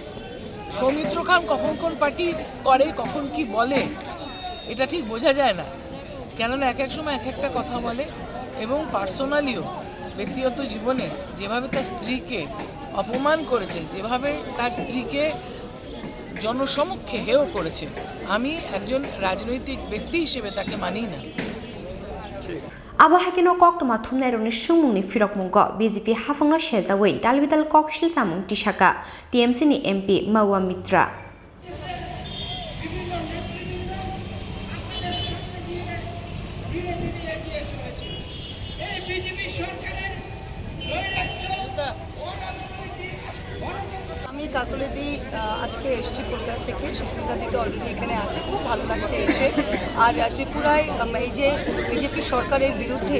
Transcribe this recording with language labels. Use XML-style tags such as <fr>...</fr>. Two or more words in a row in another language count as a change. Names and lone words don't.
<bn>সৌমিত্র খান কখন কোন পার্টি করে কখন কি বলে এটা ঠিক বোঝা যায় না কেননা এক এক সময় এক একটা কথা বলে এবং পার্সোনালিও ব্যক্তিগত জীবনে যেভাবে তার স্ত্রীকে অপমান করেছে যেভাবে তার স্ত্রীকে জনসমক্ষে হেয় করেছে আমি একজন রাজনৈতিক ব্যক্তি হিসেবে তাকে মানি না</bn> <trp>Abahakino kok toma thumnai roni sungmungni firok munggo BJP hafangna shejawi dalbidal kok silsamung tisaka TMC ni MP Mawa Mitra</trp> <bn>আমি কাকলি দি আজকে এসেছি কলকাতা থেকে সুস্মিতা দিতে অলরেডি এখানে আছে খুব ভালো লাগছে এসে আর ত্রিপুরায় এই যে বিজেপি সরকারের বিরুদ্ধে</bn>